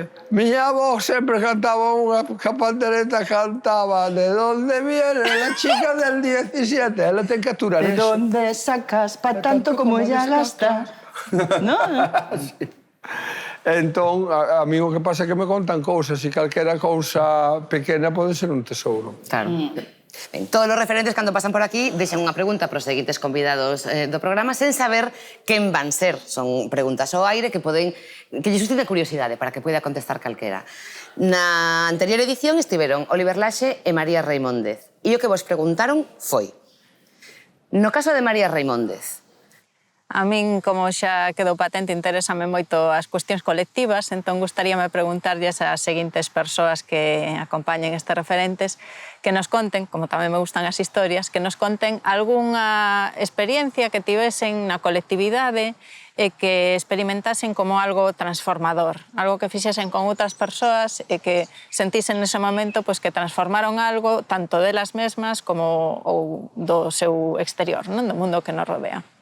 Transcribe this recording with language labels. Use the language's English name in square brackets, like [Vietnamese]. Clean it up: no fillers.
[Galician] miña avó sempre cantaba unha pandereta, cantaba [Spanish] de donde viene la chica del 17, [Galician] ela ten que aturar [Spanish] ¿De eso. dónde sacas pa tanto como ella gastar? ¿No? [Galician] Sí. Entón, a mí o que pasa é que me contan cousas e calquera cousa pequena pode ser un tesouro. Claro. Ben, todos os referentes, cando pasan por aquí, deixan unha pregunta para os seguintes convidados do programa sen saber quen van ser. Son preguntas ao aire que lle susciten curiosidade para que poida contestar calquera. Na anterior edición estiveron Oliver Laxe e María Reimóndez. E o que vos preguntaron foi: no caso de María Reimóndez, A min, como xa quedou patente, interésame moito as cuestións colectivas, entón gustaríame preguntarlles ás seguintes persoas que acompañen estes referentes que nos conten, como tamén me gustan as historias, que nos conten algunha experiencia que tivesen na colectividade e que experimentasen como algo transformador, algo que fixesen con outras persoas e que sentisen nese momento pois, que transformaron algo tanto delas mesmas como ou do seu exterior, non? Do mundo que nos rodea.